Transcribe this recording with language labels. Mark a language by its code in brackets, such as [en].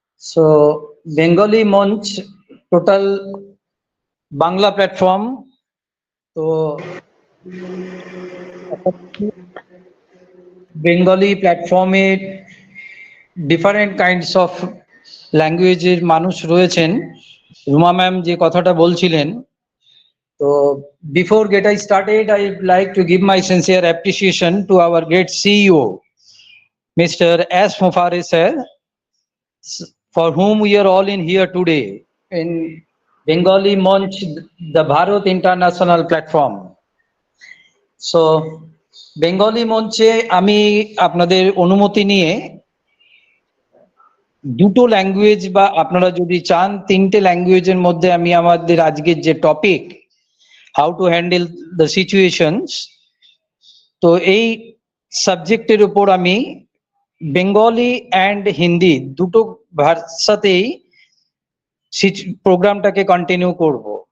[en] So Bengali Munch total Bangla platform. So Bengali platform different kinds of languages [bn] মানুষ রয়েছেন। Ruma ma'am যে কথাটা বলছিলেন [en] So before get I started, I'd like to give my sincere appreciation to our great CEO, Mr. S. Mufaris sir, for whom we are all in here today in Bengali Munch, the Bharat International Platform. [bn] So Bengali মঞ্চে আমি আপনাদের অনুমতি নিয়ে দুটো language বা আপনারা যদি চান তিনটে ল্যাঙ্গুয়েজের মধ্যে আমি আমাদের আজকের যে topic how to handle the situations, তো এই সাবজেক্টের উপর আমি বেঙ্গলি অ্যান্ড হিন্দি দুটো ভাষাতেই প্রোগ্রামটাকে কন্টিনিউ করব।